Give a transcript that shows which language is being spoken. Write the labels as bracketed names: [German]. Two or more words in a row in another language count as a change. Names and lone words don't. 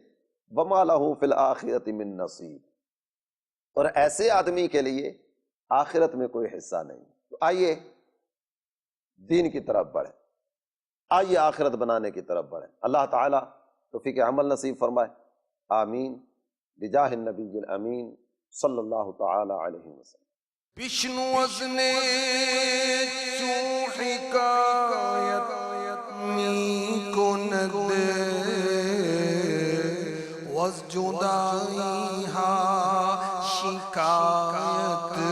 [Arabic] وما لہ فی الآخرۃ من نصیب، [Urdu] اور ایسے آدمی کے لیے آخرت میں کوئی حصہ نہیں۔ تو آئیے دین کی طرف بڑھیں، آئیے آخرت بنانے کی طرف بڑھیں۔ اللہ تعالیٰ توفیق عمل نصیب فرمائے، آمین، [Arabic] بجاہ النبی الامین صلی اللہ تعالی علیہ وسلم۔ [Persian] بشنو از نی چون حکایت می کند وز جدائی ہا شکایت